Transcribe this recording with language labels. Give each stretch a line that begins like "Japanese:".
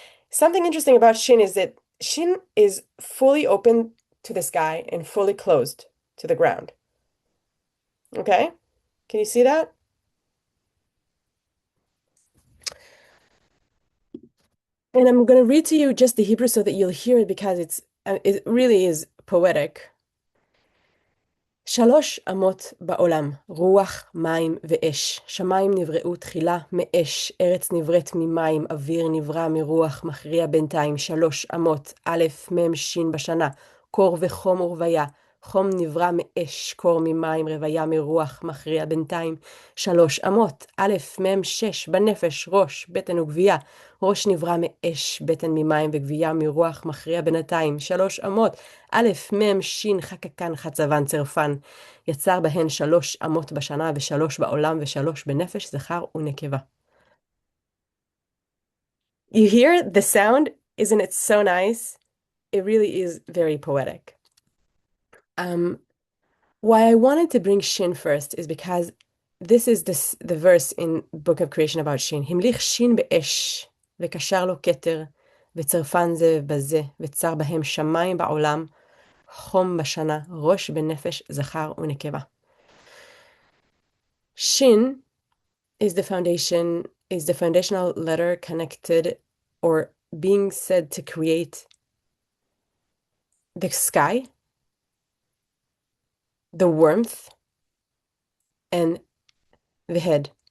English: Something interesting about Shin is that Shin is fully open to the sky and fully closed to the ground. Okay? Can you see that? And I'm going to read to you just the Hebrew so that you'll hear it because it really is poetic.
Hebrew: שלוש אמות בעולם, רוח, מים ואש. שמיים נבראו תחילה מאש, ארץ נבראת ממים, אוויר נברא מרוח, מכריע בינתיים. שלוש אמות, א', מ', ש' בשנה, קור וחום ורוויה, חום נברא מאש, קור ממים, רוויה מרוח, מכריע בינתיים. 3 אמות, א', מ', 6, בנפש, ראש, בטן וגבייה. ראש נברא מאש, בטן ממים וגבייה מרוח, מכריע בינתיים. 3 אמות, א', מ', ש', חקקן, חצבן, צרפן. יצר בהן 3 אמות בשנה, ו3 בעולם, ו3 בנפש, זכר ונקבה.
English: You hear the sound? Isn't it so nice? It really is very poetic. Why I wanted to bring Shin first is because this is the verse in Book of Creation about Shin.
Hebrew: המליך שין באש, וקשר לו כתר, וצרפן זה בזה, וצר בהם שמיים בעולם, חום בשנה, ראש בנפש, זכר ונקבה.
English: Shin is the foundational letter connected or being said to create the sky, the warmth, and the head.